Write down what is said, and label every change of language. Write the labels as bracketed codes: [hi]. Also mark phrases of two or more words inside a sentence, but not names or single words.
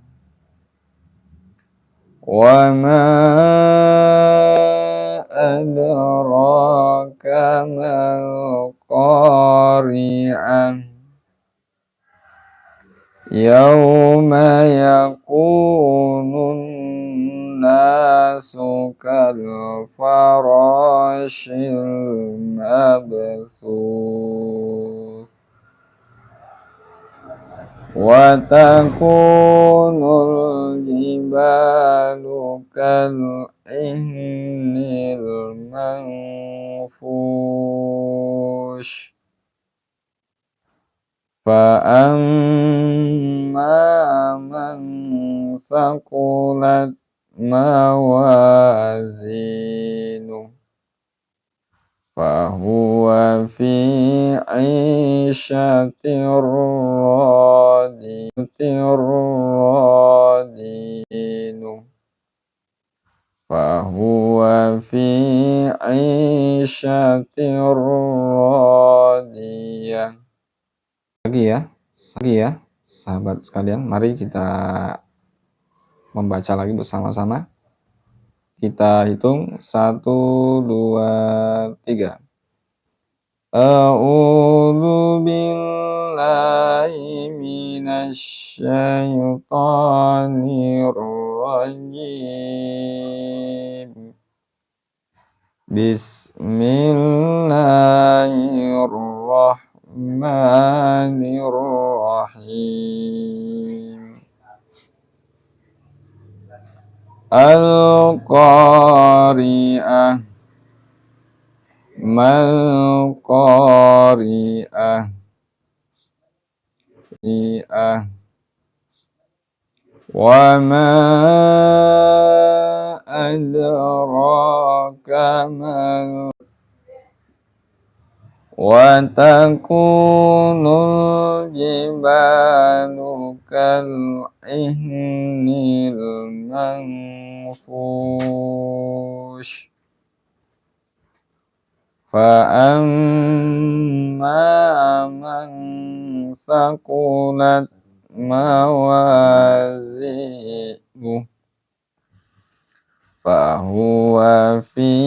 [ar] وما أدراك ما القارعة. يوم يكون الناس كالفراش المبثوث وتكون الجبال كال العهن المنفوش فأما من ثقلت موازينه فهو في عيشة راضية فهو في عيشة راضية. [id] Lagi ya, sahabat sekalian, mari kita membaca lagi bersama-sama. Kita hitung 1, 2, 3. [ar] أعوذ بالله من الشيطان الرجيم. Bismillahirrahmanirrahim. Al-Qari'ah. Mal-Qari'ah. وما أدراك ما وتكون الجبال كالعهن المنفوش المنفوش فأما من ثقلت موازينه فهو في